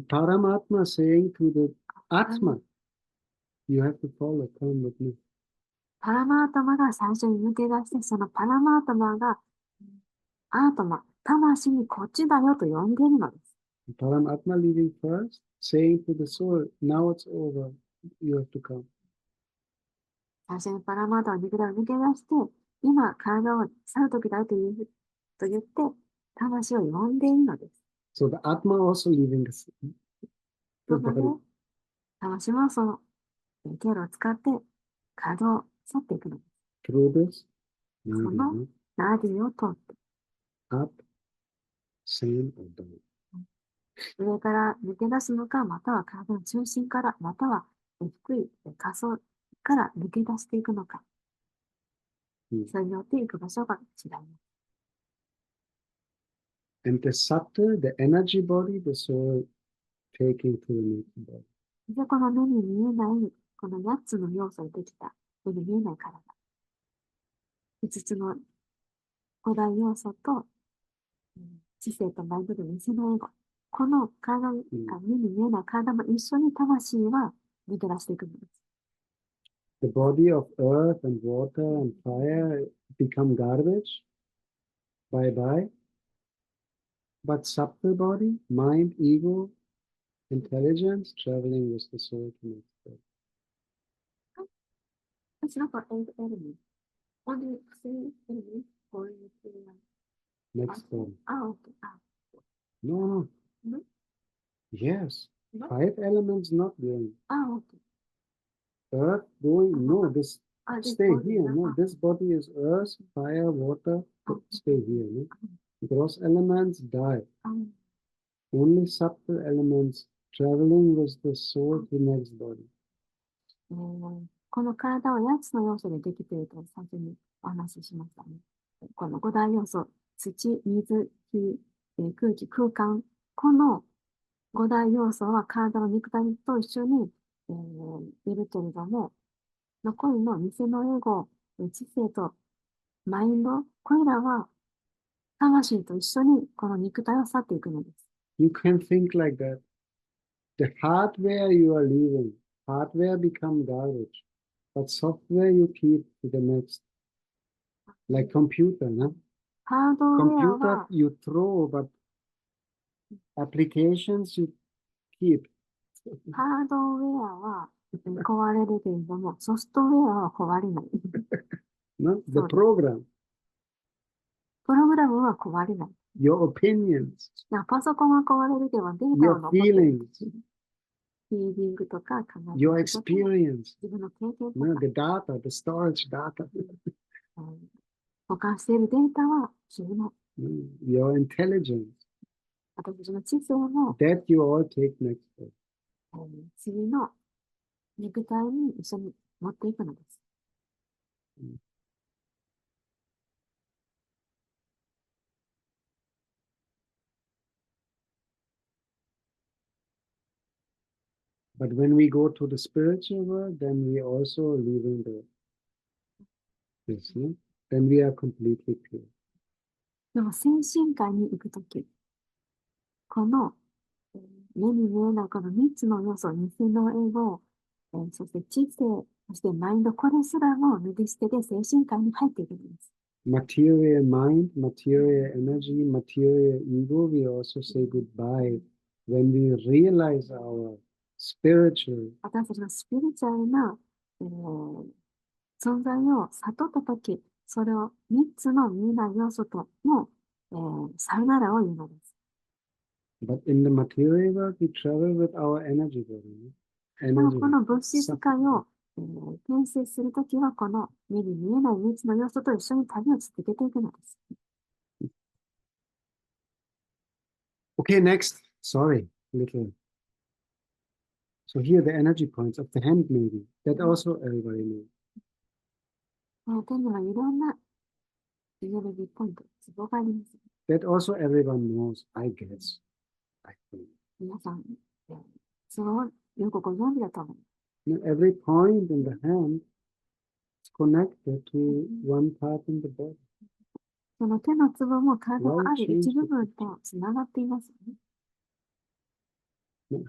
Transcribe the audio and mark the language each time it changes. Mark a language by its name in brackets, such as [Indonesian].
[English] And Paramatma saying to the Atma, you have to follow, come with me. [Japanese] パラマートマが最初に抜け出して、そのパラマートマがアートマ、魂にこっちだよと呼んでいるのです。 [English] Paramatma leaving first, saying to the soul, now it's over, you have to come. [Japanese] 最初にパラマートマ肉体を抜け出して、今体を去るときだよと言って、魂を呼んでいるのです。 [English] So the Atma also leaving the [Japanese] なので、魂もその経路を使って体を去っていくのです。 [English] through this [Japanese] そのナディを通って。 [English] up, same or down. [Japanese] 上から抜け出すのか、または体の中心から、または低い下層から抜け出していくのか。それによっていく場所が違います。 [English] And the subtle, the energy body, the soul taking to the naked body. [Japanese] で、この目に見えない、この8つの要素でできた、目に見えない体。 5つの五大要素と、知性とマインドで偽のエゴ。この体、目に見えない体も一緒に魂は抜け出していくのです。 [English] The body of earth and water and fire become garbage. Bye bye. But subtle body, mind, ego, intelligence, traveling with the soul to next world. It's not for 8 elements. Only 3 elements for Next one. Okay. No. No? Yes. No? 5 elements not going. Okay. Earth going, no, this stay body, here. No, this body is earth, fire, water, stay here. No? Gross elements die. Only subtle elements traveling with the soul to next body. [Japanese] この体は8つの要素でできていると最初にお話ししましたね。この5大要素、土、水、火、空気、空間。この5大要素は体の肉体と一緒に、いるけれども、残りの偽のエゴ、知性とマインド、これらは魂と一緒にこの肉体を去っていくのです。 [English] You can think like that. The hardware you are leaving, hardware become garbage, but software you keep to the next. Like computer, no? [Japanese] ハードウェア [English] Computer [Japanese] は、 [English] you throw, but applications you keep. [Japanese] ハードウェアは壊れるけれども、ソフトウェアは壊れない。 [English] No? The [Japanese] そうです。 [English] program, [Japanese] プログラムは壊れない。 [English] your opinions, [Japanese] パソコンは壊れるけど、データは [English] your [Japanese] 残っている。 [English] feelings, [Japanese] フィーリングとか考え [English] your [Japanese] 方とか、 [English] experience, [Japanese] 自分の経験と [English] no? [Japanese] か、 [English] The data, the storage data. [Japanese] 保管しているデータは君の、 [English] your intelligence [Japanese] 私たちの知性も、 [English] that you all take next step. [Japanese] 次の肉体に一緒に持っていくのです。 [English] But when we go to the spiritual world, then we also leaving this, no? Then we are completely pure. [Japanese] でも精神界に行くとき、この目に見えないこの3つの要素、偽のエゴ、そして知性、そしてマインド、これすらも脱ぎ捨てて精神界に入っていくんです。 [English] Material mind, material energy, material ego, we also say goodbye when we realize our spiritual. [Japanese] 私たちのスピリチュアルな、存在を悟ったとき、それを3つの見えない要素とも、さよならを言うのです。 [English] But in the material world, we travel with our energy body. [Japanese] でもこの物質界を、転生するときは、この目に見えない3つの要素と一緒に旅を続けていくのです。 [English] Okay, next. Sorry, little. So here the energy points of the hand maybe. That also everybody knows. [Japanese] 手にはいろんなエネルギーポイント、ツボがあります。 [English] That also everyone knows, I guess. I think. [Japanese] 皆さん、それをよくご存知だと思う。 [English] Every point in the hand is connected to one part in the body. [Japanese] その手のツボも体のある一部分とつながっていますよね。